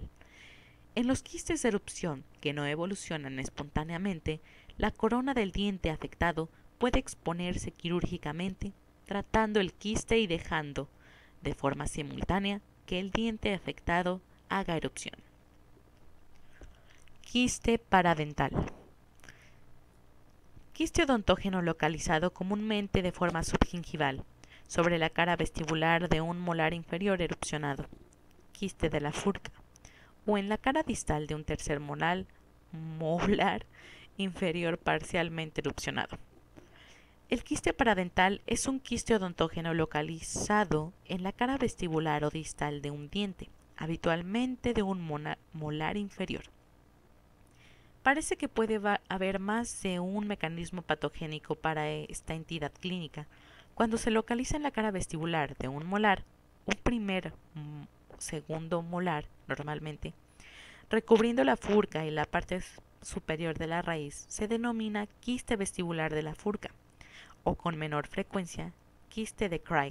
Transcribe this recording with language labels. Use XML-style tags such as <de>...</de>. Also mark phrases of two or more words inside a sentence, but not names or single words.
<es>En los quistes de erupción que no evolucionan espontáneamente, la corona del diente afectado puede exponerse quirúrgicamente, tratando el quiste y dejando, de forma simultánea, que el diente afectado haga erupción. Quiste paradental. Quiste odontógeno localizado comúnmente de forma subgingival, sobre la cara vestibular de un molar inferior erupcionado, quiste de la furca, o en la cara distal de un tercer molar inferior parcialmente erupcionado. El quiste paradental es un quiste odontógeno localizado en la cara vestibular o distal de un diente, habitualmente de un molar inferior. Parece que puede haber más de un mecanismo patogénico para esta entidad clínica. Cuando se localiza en la cara vestibular de un molar, un primer o segundo molar normalmente, recubriendo la furca y la parte superior de la raíz, se denomina quiste vestibular de la furca, o con menor frecuencia, quiste de Craig.</es>